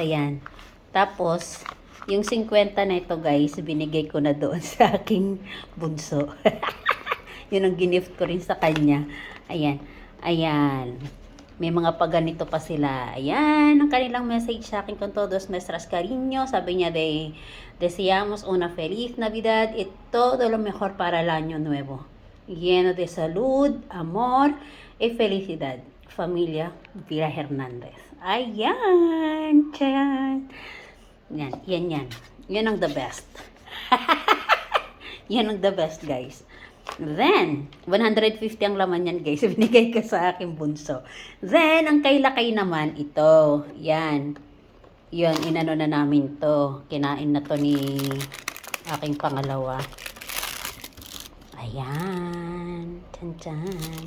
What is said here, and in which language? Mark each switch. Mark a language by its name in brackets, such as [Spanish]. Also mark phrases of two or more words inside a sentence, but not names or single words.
[Filipino] Ayan. Tapos, yung 50 na ito, guys, binigay ko na doon sa aking bunso. Yun ang ginift ko rin sa kanya. Ayan. May mga paganito pa sila. Ayan, ang kanilang message sa akin [Spanish] con todos nuestras cariño. [Filipino] Sabi niya, [Spanish] deseamos una feliz Navidad y todo lo mejor para el año nuevo. Lleno de salud, amor y felicidad. [Filipino] Familia Vira Hernandez. Ayan. Tiyan. Yan. Yan ang [English] the best. [Filipino] Yan ang [English] the best, [Filipino] guys. Then, 150 ang laman yan, guys. Binigay ko sa aking bunso. Then, ang kay Lakay naman, ito. Yan. Yun, inano na namin to. Kinain na to ni aking pangalawa. Ayan. Tan-tan.